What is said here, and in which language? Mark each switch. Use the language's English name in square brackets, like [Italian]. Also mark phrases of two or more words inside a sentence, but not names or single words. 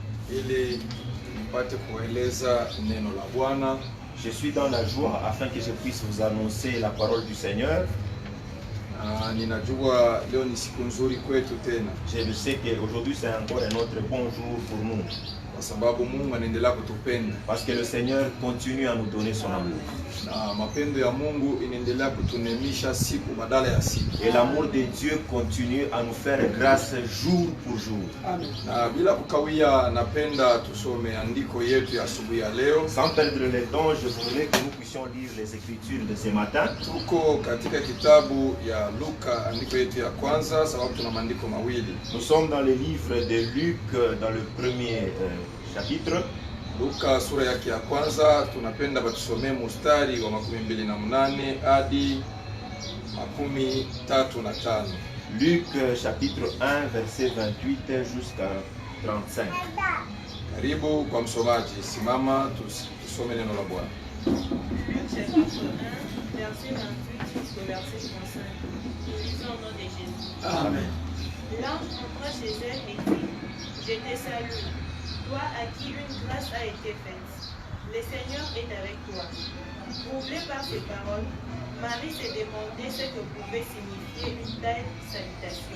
[Swahili] ili nipate kueleza neno la Bwana. [French] Je suis dans la joie afin que je puisse vous annoncer la parole du Seigneur. [Swahili] Ninajua leo ni siku nzuri kwetu tena. [French] Je sais qu'aujourd'hui c'est encore un autre bon jour pour nous. [Swahili] Kwa sababu Mungu anaendelea kutupenda. [French] Parce que le Seigneur continue à nous donner son amour. [Swahili] Na mapendo ya Mungu inaendelea kutunemisha siku badala ya siku. [French] Et l'amour de Dieu continue à nous faire grâce jour pour jour. Amen. [Swahili] Na bila kukawia napenda tusome andiko yetu ya asubuhi ya leo. [French] Sans perdre le temps, je voudrais que nous puissions lire les écritures de ce matin. [Swahili] Tuko katika kitabu ya Luka andiko yetu ya kwanza sababu tuna maandiko mawili. [French] Nous sommes dans le livre de Luc dans le premier chapitre. [Swahili] Luka sura yake ya kwanza tunapenda batusomee mstari wa 28 hadi 35. [French] Luc chapitre 1 verset 28 jusqu'à 35. [Swahili] Karibu kwa msomaji, simama tusome neno la Bwana. [French] Luc chapitre 1 verset 28 jusqu'au verset 35. Nous lisons au nom de Jésus. Amen. L'ange entra chez elle et dit: Je te salue, toi à qui une grâce a été faite. Le Seigneur est avec toi. Troublée par ces paroles, Marie s'est demandé ce que pouvait signifier une telle salutation.